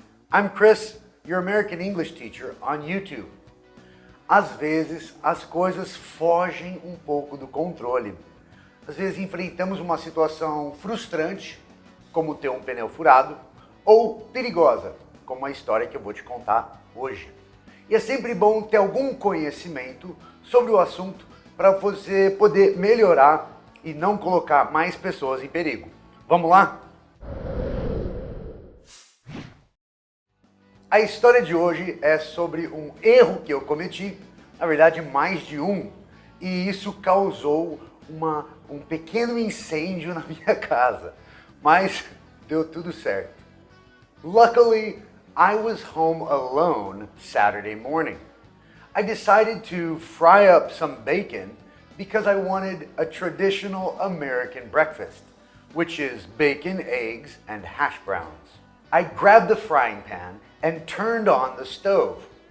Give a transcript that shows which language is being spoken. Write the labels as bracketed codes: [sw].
[en] I'm Chris, your American English teacher on YouTube. [pt] Às vezes, as coisas fogem um pouco do controle. Às vezes enfrentamos uma situação frustrante, como ter um pneu furado, ou perigosa, como a história que eu vou te contar hoje. E é sempre bom ter algum conhecimento sobre o assunto para você poder melhorar e não colocar mais pessoas em perigo. Vamos lá? A história de hoje é sobre um erro que eu cometi, na verdade mais de um, e isso causou um pequeno incêndio na minha casa, mas deu tudo certo. [en] Luckily, I was home alone Saturday morning. I decided to fry up some bacon because I wanted a traditional American breakfast, which is bacon, eggs, and hash browns. I grabbed the frying pan and turned on the stove.